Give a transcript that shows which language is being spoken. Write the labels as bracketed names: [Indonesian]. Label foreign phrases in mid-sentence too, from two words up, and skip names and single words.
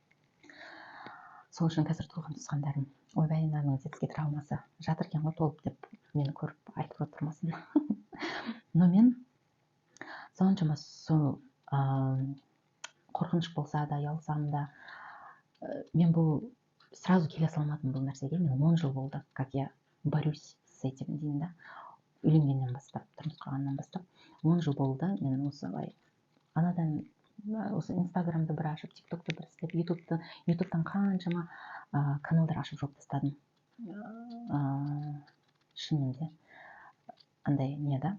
[Kazakh] Сол үшін қазір туған туысқандарым, ойбай мынаның детский травмасы жатыр екен ғой толып деп мені көріп айтып отырмасын. Но мен соншама сол қорқыныш болса да, ұялсам да, мен бұл сразу келе салмадым бұл нәрсеге. Мен 10 жыл болды, [Russian] как я борюсь с этим [Kazakh] дейін да. Үйленгеннен бастап, тұрмыс құрғаннан бастап 10 жыл болды. Мен осылай анадан осы инстаграмды бір ашып, тиктокты бір істеп, ютубтан қаншама каналдар ашып жоқ тастадым. Шынымен де андай не да.